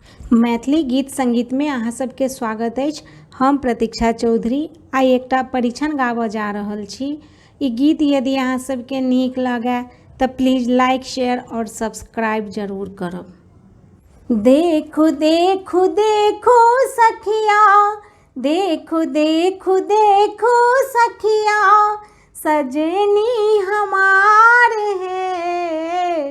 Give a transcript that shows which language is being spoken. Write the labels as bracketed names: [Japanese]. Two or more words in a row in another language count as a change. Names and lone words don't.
[Maithili] मैथिली गीत संगीत में अहाँ सबके स्वागत अछि। हम प्रतीक्षा चौधरी आइ एकटा परीक्षण गाबऽ जा रहल छी। ई गीत यदि अहाँ सबके नीक लगे तऽ [English] please like share [Maithili] और सब्सक्राइब जरूर करब। देखो देखो देखो सखिया, देखो देखो देखो सखिया, सजनी हमार है।